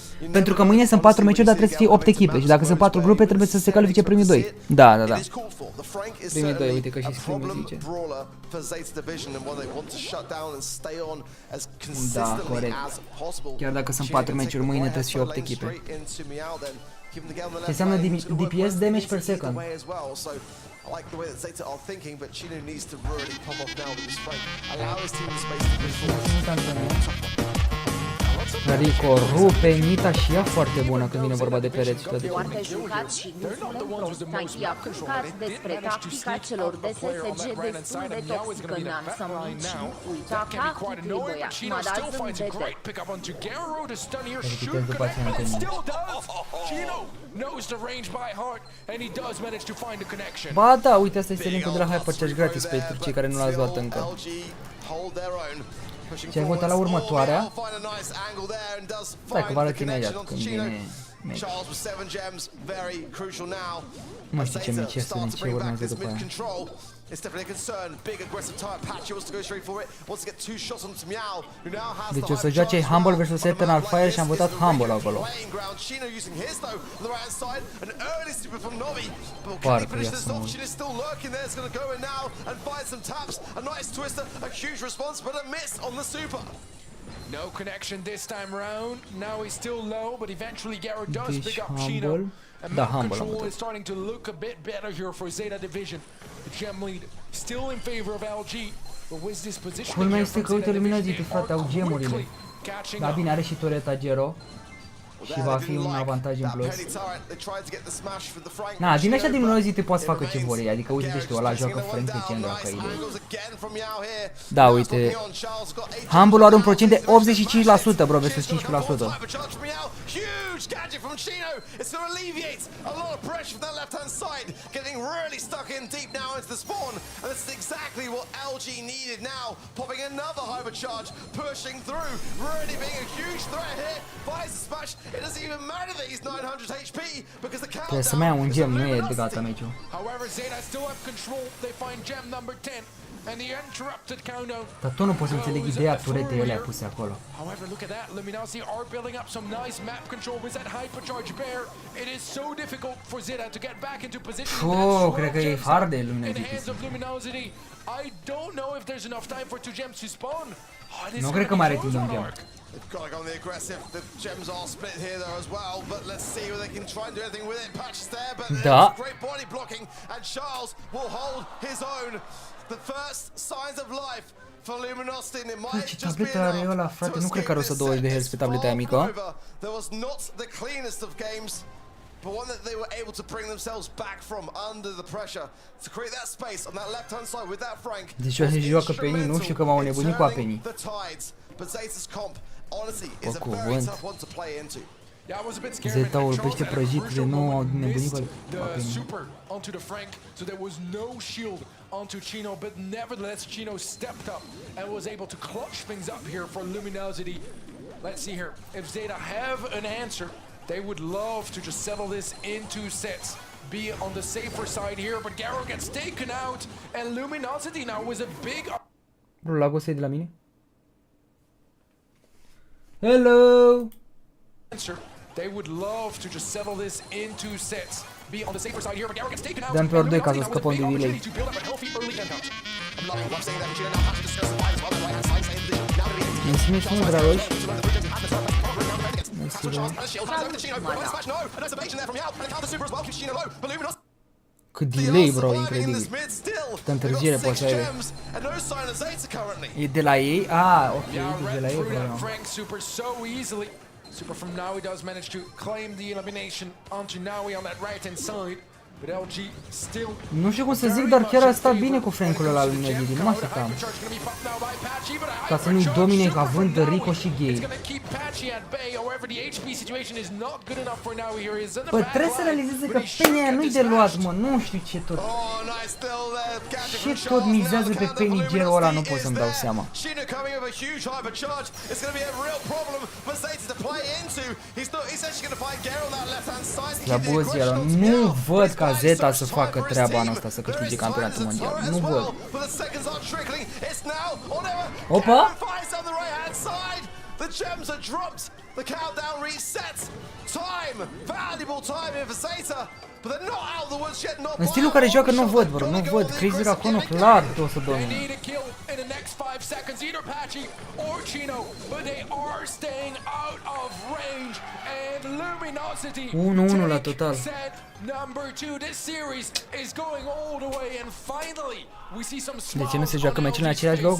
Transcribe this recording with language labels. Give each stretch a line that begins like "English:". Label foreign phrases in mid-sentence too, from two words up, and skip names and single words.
Romanian: Pentru că mâine sunt 4 meciuri, dar trebuie să fie 8 echipe și dacă sunt 4 grupe trebuie să se califice primii 2. Da. Primii 2, uite că și Scream zice. Da, corect. Chiar dacă sunt 4 meciuri, mâine trebuie să fie 8 echipe. Ce înseamnă DPS,
English: damage per second. I like the way that Zeta are thinking, but Chino needs to really pop off now with this Frank. Allow his team the space to push forward.
Romanian: Rico rupe Nita și ea foarte bună când vine vorba de pereți și toate. Foarte jucat și nu spune prost. Toti a câncat despre tactica celor de SSG destul de toxică în ansămnici și nu uita ca cu trebuia. Madalin-ți-te. Ba da, uite, asta este linkul de la Hypercharge gratis pentru cei care nu l-ați luat încă. Și ai votat la următoarea? Stai că vă arăt imediat când vine meci. Nu mai știu ce meci este, nici ce urmează după aia.
English: It's definitely a concern. Big aggressive tire patch. He wants to go straight for it. Wants to get 2 shots on Meow, who now has
Romanian: deci o să joace Humble vs Eternal Fire și am votat Humble acolo. Parcă ia să mă...
English: No connection this time round. Now he's still low, but eventually Garo does pick up Chino. And map control is starting to look a bit better here for Zeta Division. The gem lead still in favor of LG.
Romanian: Culmea este că uite luminozii, frate, au gemurile. Da, bine, are și tureta Gero. Și va fi un avantaj în plus. Na, din ăștia din luminozii poți să facă ce vor ei. Adică uite, știu, ăla joacă Frank pe centru, dacă idei. Da, uite. Humble are un procent de 85%, bro, versus 15%.
English: Gadget from Chino. It's going to alleviate a lot of pressure from that left-hand side. Getting really stuck in deep now into the spawn. And this is exactly what LG needed now. Popping another hypercharge, pushing through. Really being a huge threat here. Buys the smash. It doesn't even matter that he's 900 HP because the countdown.
Romanian: Trebuie să mai ia un gem, nu e de gata meciul.
English: However, Zeta still have control. They find gem number 10. And the interrupted countdown.
Romanian: Dar tot nu pot să înțeleg ideea turetei alea puse acolo.
English: However, look at that. Luminosity are building up some nice map control with that hypercharge bear. It is so difficult for Zeta to get back into position.
Romanian: Oh, cred că e hard de Luminosity.
English: I don't know if there's enough time for two gems to spawn.
Romanian: Nu cred că mai are timp de un gem.
English: They've got to go on the aggressive. The gems are split here though as well, but let's see whether they can try and do anything with it. Patch is there, but there's great body blocking, and Charles will hold his own. The first signs of life for Luminosity, and it might just be enough
Romanian: frate, nu cred că are 120 de Hz pe tableta aia mică.
English: There was not the cleanest of games, but one that they were able to bring themselves back from under the pressure to create that space on that left-hand side with that Frank.
Romanian: Deci se joacă pe Penny, nu știu că m-au nebunit cu Penny.
English: But Zeta's comp, honestly, is a very tough one to play into.
Romanian: Zeta ul pește prăjit de nou au nebunit cu
English: super onto the Frank, so there was no shield onto Chino, but nevertheless Chino stepped up and was able to clutch things up here for Luminosity. Let's see here, if Zeta have an answer, they would love to just settle this in 2 sets. Be on the safer side here, but Garo gets taken out, and Luminosity now was a big...
Romanian: Bro, lagul ăsta e de la mine? Hello!
English: They would love to just settle this in 2 sets. Be on the safer side here, but Garo gets taken out.
Romanian: Dăm pe ori 2 ca să scăpăm de delay. Mulțumesc mult, dragoi. Cât delay, bro, incredibil. Câtă întârziere poate să aibă. E de la ei? Ah, ok, e de la ei, bro.
English: Super from Naui does manage to claim the elimination onto Naui on that right-hand side. But LG still...
Romanian: Nu știu cum să zic, dar chiar a stat bine cu Frankul ăla lui Neddy, nu mă așteptam. Ca să nu-i domine având Rico și Gay. Bă, trebuie să realizeze că Penny aia nu-i de luat, mă, nu știu ce tot. Ce tot mizează pe Penny Gero ăla, nu pot să-mi dau seama. La Bozia, nu văd ca Zeta să facă treaba anul ăsta, să câștige campionatul mondial. Nu văd. Opa!
English: The gems are dropped. The countdown resets. Time, valuable time here for Zeta, but they're not out of the woods yet.
Romanian: În stilul care joacă nu văd, bro, nu văd. Crazy Racono clar o să domine. 1-1 la total. De ce nu se joacă meciul în același loc?